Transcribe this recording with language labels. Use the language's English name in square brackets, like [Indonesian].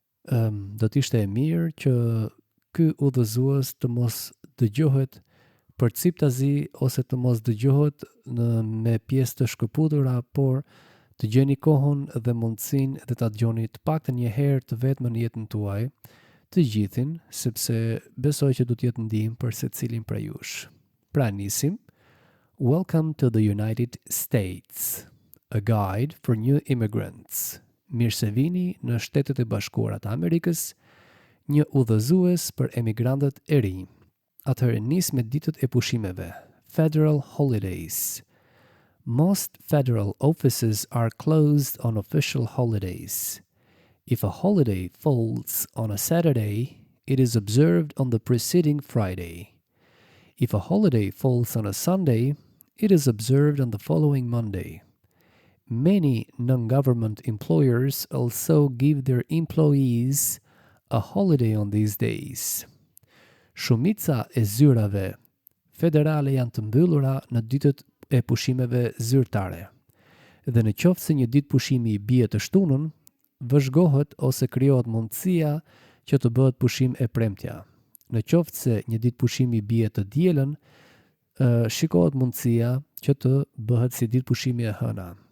[Albanian] Do t'ishte e mirë që ky udhëzues të mos dëgjohet për ciptazi ose të mos dëgjohet me pjesë të shkëputura, por të gjeni kohën dhe mundësinë dhe ta dëgjoni të paktën një herë të vetëm në jetën tuaj, të gjithin, sepse besoj që do të jetë ndihmë për secilin prej jush. Pra nisim. [English] Welcome to the United States, a guide for new immigrants. [Albanian] Mirë se vini në Shtetet e Bashkuara të Amerikës, një udhëzues për emigrantët e rinj. Atëherë nis me ditët e pushimeve. [English] Federal holidays. Most federal offices are closed on official holidays. If a holiday falls on a Saturday, it is observed on the preceding Friday. If a holiday falls on a Sunday, it is observed on the following Monday. Many non-government employers also give their employees a holiday on these days. [Albanian] Shumica e zyrave federale janë të mbyllura në ditët e pushimeve zyrtare. Dhe në qoftë se një ditë pushimi i bie të shtunën, vëzhgohet ose krijohet mundësia që të bëhet pushim e premtja. Në qoftë se një ditë pushimi bie të dielën, shikohet mundësia që të bëhet si ditë pushimi e hëna.